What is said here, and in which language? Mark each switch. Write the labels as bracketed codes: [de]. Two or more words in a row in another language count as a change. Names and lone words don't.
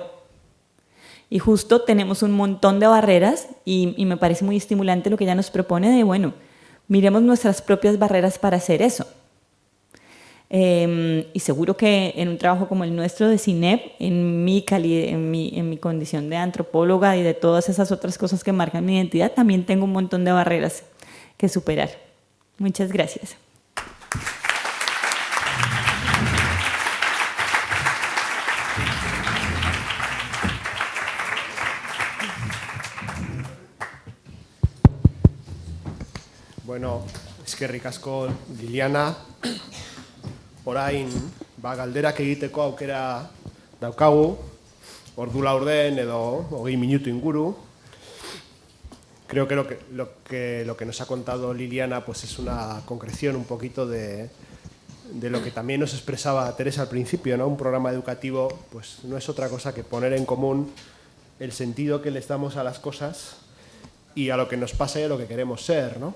[es] Y justo tenemos un montón de barreras y me parece muy estimulante lo que ella nos propone de, bueno, miremos nuestras propias barreras para hacer eso. Y seguro que en un trabajo como el nuestro de CINEP, en mi condición de antropóloga y de todas esas otras cosas que marcan mi identidad, también tengo un montón de barreras que superar. Muchas gracias. [eu] Bueno, eskerrik asko Liliana. Orain, galderak egiteko aukera daukagu, ordu laurden edo 20 minutu inguru. [es] Creo que lo que nos ha contado Liliana pues es una concreción un poquito de lo que también nos expresaba Teresa al principio, ¿no? Un programa educativo pues no es otra cosa que poner en común el sentido que les damos a las cosas y a lo que nos pasa y a lo que queremos ser, ¿no?